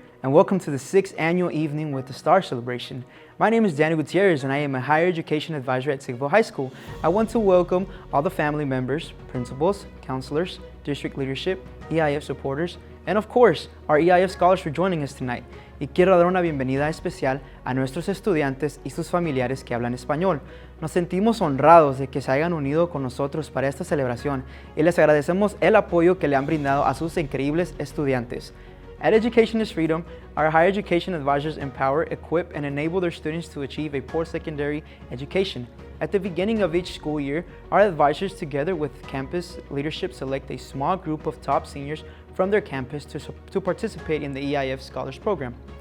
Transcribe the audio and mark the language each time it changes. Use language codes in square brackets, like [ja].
[en] and welcome to the 6th annual Evening with the Stars celebration. My name is Daniel Gutierrez and I am a higher education advisor at Sigville High School. I want to welcome all the family members, principals, counselors, district leadership, EIF supporters, and of course, our EIF Scholars for joining us tonight. [es] Y quiero dar una bienvenida especial a nuestros estudiantes y sus familiares que hablan español. Nos sentimos honrados de que se hayan unido con nosotros para esta celebración y les agradecemos el apoyo que le han brindado a sus increíbles estudiantes. [en] At Education is Freedom, our higher education advisors empower, equip, and enable their students to achieve a post-secondary education. At the beginning of each school year, our advisors together with campus leadership select a small group of top seniors from their campus to participate in the EIF Scholars program.